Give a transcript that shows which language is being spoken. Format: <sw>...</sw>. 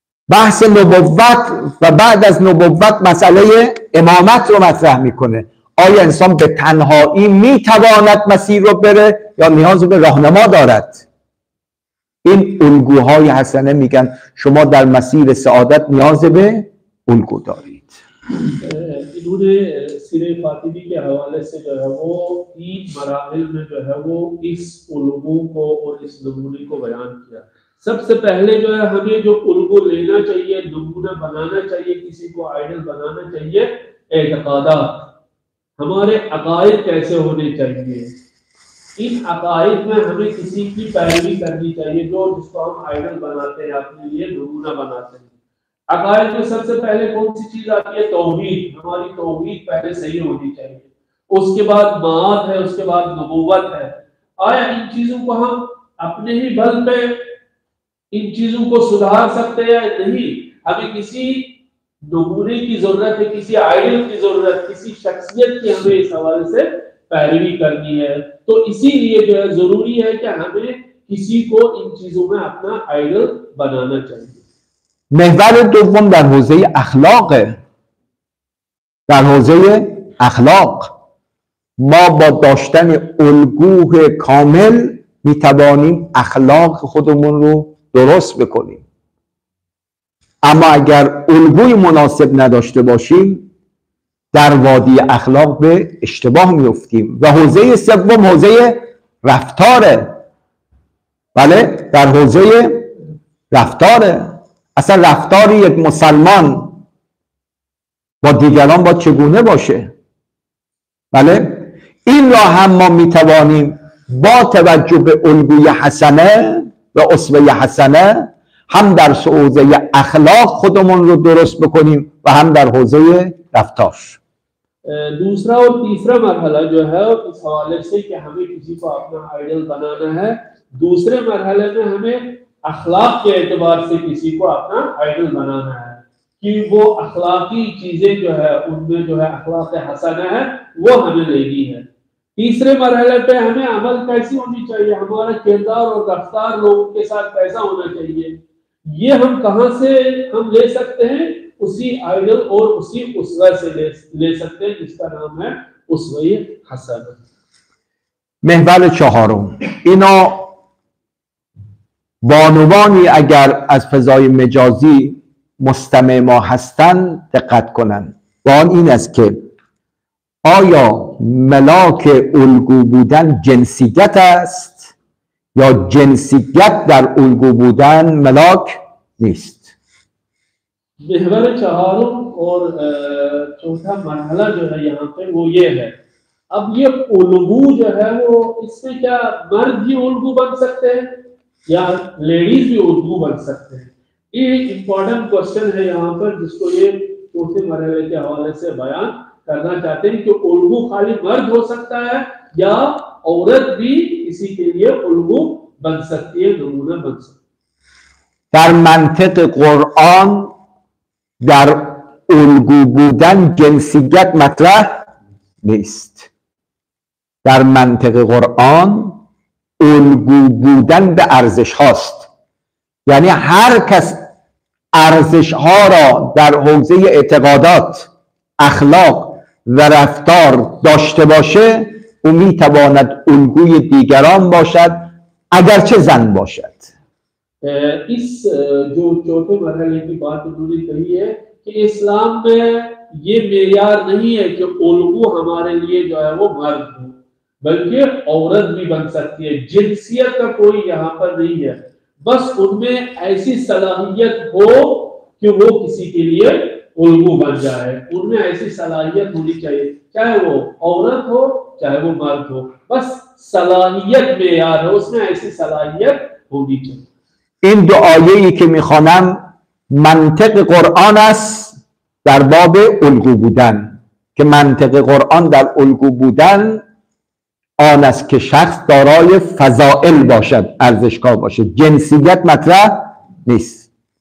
<fa>بحث نبوت و بعد از نبوت مسئله امامت رو مطرح میکنه. آیا انسان به تنهایی میتواند مسیر رو بره یا نیاز به راهنما دارد؟ این الگوهای حسنه میگن شما در مسیر سعادت نیاز به الگو دارید.</fa> <hi>इन्होंने सिरे फातिमी के हवाले से जो है वो 3 मराहिल में जो है वो इस उल्गू को और इस नमूने को बयान किया। सबसे पहले जो है हमें जो उल्गू लेना चाहिए, नमूना बनाना चाहिए, किसी को आइडल बनाना चाहिए, एतकादात, हमारे अकायद कैसे होने चाहिए। इन अकायद में हमें किसी की पैरवी करनी चाहिए जो जिसको हम आइडल बनाते हैं, अपने लिए नमूना बनाते हैं। अकायद में सबसे पहले कौन सी चीज आती है? तौहीद। हमारी तौहीद पहले सही होनी चाहिए, उसके बाद माद है, उसके बाद नबूवत है। आया इन चीजों को हम अपने ही बल पे इन चीजों को सुधार सकते हैं? नहीं, हमें किसी नमूने की जरूरत है, किसी आइडल की जरूरत, किसी शख्सियत की हमें इस हवाले से पैरवी करनी है। तो इसीलिए जो है जरूरी है कि हमें किसी को इन चीजों में अपना आइडल बनाना चाहिए।</hi> <fa>محور دوم در حوزه اخلاقه. در حوزه اخلاق ما با داشتن الگوی کامل میتوانیم اخلاق خودمون رو درست بکنیم. اما اگر الگوی مناسب نداشته باشیم در وادی اخلاق به اشتباه میفتیم. و حوزه سوم حوزه رفتاره. بله، در حوزه رفتاره. اصلا رفتار یک مسلمان با دیگران با چگونه باشه؟ بله، این را هم ما میتوانیم با توجه به الگوی حسنه و اسوه حسنه هم در حوزه اخلاق خودمون رو درست بکنیم و هم در حوزه رفتار.</fa> <hi>दूसरा और तीसरा मरहला जो है इस हवाले से कि हमें किसी को अपना आइडल बनाना है, दूसरे मरहले में हमें अखलाक के एतबार से किसी को अपना आइडल बनाना है कि वो अखलाकी चीजें जो है उनमें जो है अखलाक हसना है वो हमें लेनी है। तीसरे मरहले पे हमें अमल कैसी होनी चाहिए, हमारा किरदार और रफ्तार लोगों के साथ कैसा होना चाहिए, ये हम कहाँ से हम ले सकते हैं? उसी आइडल और उसी उसवा से ले सकते हैं जिसका नाम है उसवे हसना।</hi> <fa>محور چهارم، اینا بانوانی اگر از فضای مجازی مستمع ما هستند دقت کنند. و آن این است که آیا ملاک الگو بودن جنسیت است یا جنسیت در الگو بودن ملاک نیست؟ محور چهارم</fa> <hi>और चौथा मरहला जो है यहाँ पे वो ये है। अब ये उल्गू जो है वो इससे क्या मर्द भी उल्गू बन सकते हैं या लेडीज भी उल्गू बन सकते हैं? ये</hi> <en>important question</en> <hi>है यहाँ पर जिसको ये चौथे मरहले के हवाले से बयान करना चाहते हैं कि उल्गू खाली मर्द हो सकता है या औरत भी किसी के लिए उल्गू बन सकती है, नमूना बन सकती है।</hi> <fa>در منطق قرآن در الگو بودن جنسیت مطرح نیست. در منطق قرآن الگو بودن به ارزش هاست. یعنی هر کس ارزش ها را در حوزه اعتقادات، اخلاق و رفتار داشته باشه او میتواند الگوی دیگران باشد اگرچه زن باشد.</fa> <hi>इस जो चौथे मरहले की बात उन्होंने कही है कि इस्लाम में ये मेयार नहीं है कि उल्गू हमारे लिए जो है वो मर्द हो, बल्कि औरत भी बन सकती है। जिनसियत का कोई यहाँ पर नहीं है, बस उनमें ऐसी सलाहियत हो कि वो किसी के लिए उल्गू बन जाए। उनमें ऐसी सलाहियत होनी चाहिए, चाहे वो औरत हो चाहे वो मर्द हो, बस सलाहियत मेयार है, उसमें ऐसी सलाहियत होनी चाहिए। این دو آیه‌ای که میخوانم منطق قرآن است در باب الگو بودن، که منطق قرآن در الگو بودن آن است که شخص دارای فضائل باشد، ارزشگاه باشد، جنسیت مطرح نیست.</hi>